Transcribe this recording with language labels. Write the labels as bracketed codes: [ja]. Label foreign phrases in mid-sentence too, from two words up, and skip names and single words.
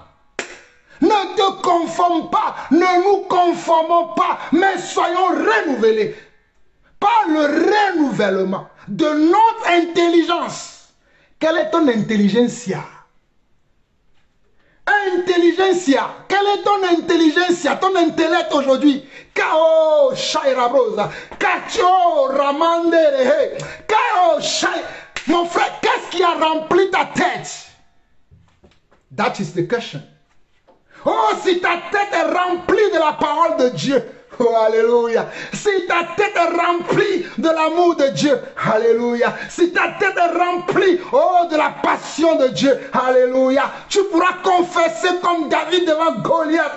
[fr] Ne te conforme pas, ne nous conformons pas, mais soyons renouvelés par le renouvellement de notre intelligence. Quelle est ton intelligentsia? Intelligentsia. Quelle est ton intelligentsia, ton intellect aujourd'hui? Kao Shairabrosa. Kacho Ramandere. Kao Shai. Mon frère, qu'est-ce qui a rempli ta tête? [en] That is the question. [fr] Oh, si ta tête est remplie de la parole de Dieu. Oh, alléluia. Si ta tête est remplie de l'amour de Dieu. Alléluia. Si ta tête est remplie, oh, de la passion de Dieu. Alléluia. Tu pourras confesser comme David devant Goliath.